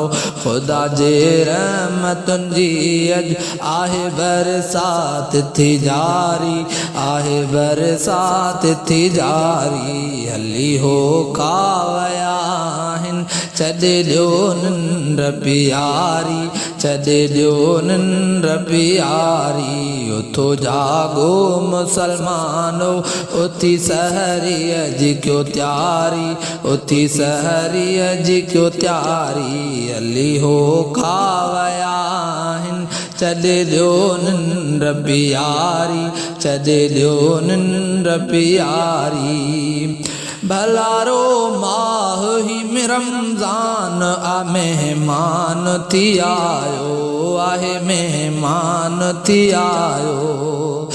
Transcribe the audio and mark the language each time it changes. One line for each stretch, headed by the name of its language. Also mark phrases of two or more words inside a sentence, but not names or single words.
Sindhi: खुदा जे रहमतुनि जी अज आहे बरसात थी जारी, आहे बरसात थी जारी। हली हो कावया हिन छॾे ॾियो निंड प्यारी, छॾे ॾियो निंड प्यारी।
Urdu: اٹھو جاگو مسلمانو,
Sindhi: उठी सहरी अज क्यों त्यारी, उठी सहरी अज क्यों त्यारी। हली हो कावया हिन छॾे ॾियो निंड प्यारी, छॾे ॾियो निंड प्यारी। भलारो माह ही में रमज़ान आ मेहमान थी आयो, आहे मेहमान थी आयो।